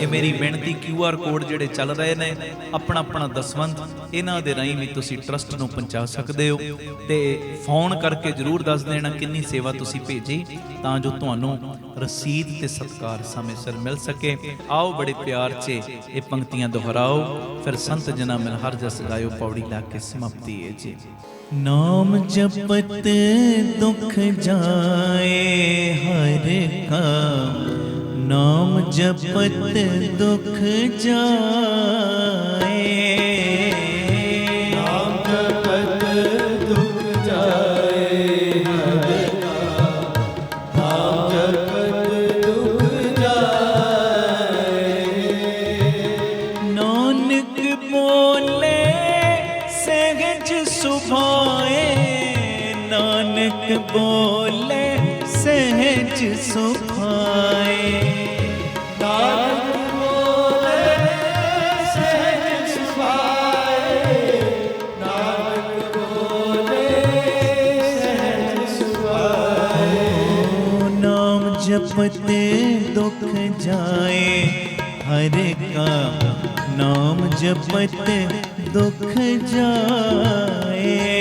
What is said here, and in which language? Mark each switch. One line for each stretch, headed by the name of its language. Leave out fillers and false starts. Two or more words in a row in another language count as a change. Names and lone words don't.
Punjabi: ਇਹ ਮੇਰੀ ਬੇਨਤੀ, QR ਕੋਡ ਜਿਹੜੇ ਚੱਲ ਰਹੇ ਨੇ, ਆਪਣਾ ਦਸਵੰਧ ਇਹਨਾਂ ਦੇ ਰਾਹੀਂ ਵੀ ਤੁਸੀਂ ਟਰਸਟ ਨੂੰ ਪਹੁੰਚਾ ਸਕਦੇ ਹੋ ਤੇ ਫੋਨ ਕਰਕੇ ਜ਼ਰੂਰ ਦੱਸ ਦੇਣਾ ਕਿੰਨੀ ਸੇਵਾ ਤੁਸੀਂ ਭੇਜੀ, ਤਾਂ ਜੋ ਤੁਹਾਨੂੰ ਰਸੀਦ ਤੇ ਸਤਿਕਾਰ ਸਮੇਂ ਸਿਰ ਮਿਲ ਸਕੇ। ਆਓ ਬੜੇ ਪਿਆਰ 'ਚ ਇਹ ਪੰਕਤੀਆਂ ਦੁਹਰਾਓ, ਫਿਰ ਸੰਤ ਜਨਾਂ ਮਿਲ ਹਰ ਜਸ ਗਾਇਓ, ਪੌੜੀ ਲਾ ਕੇ ਸਮਾਪਤੀ ਹੈ ਜੀ।
Hindi: नाम जपत दुख जाए हर का, नाम जपत दुख जाए, नाम जपत दुख जाए हर का, नाम जपत दुख जाए। नानक बोले सहज सुभाए, नानक बोले सहज सुभाए, नानक बोले सहज सुभाए, नानक बोले सहज सुभाए। नाम जपत दुख जाए हर का, नाम जपत दुख जाए,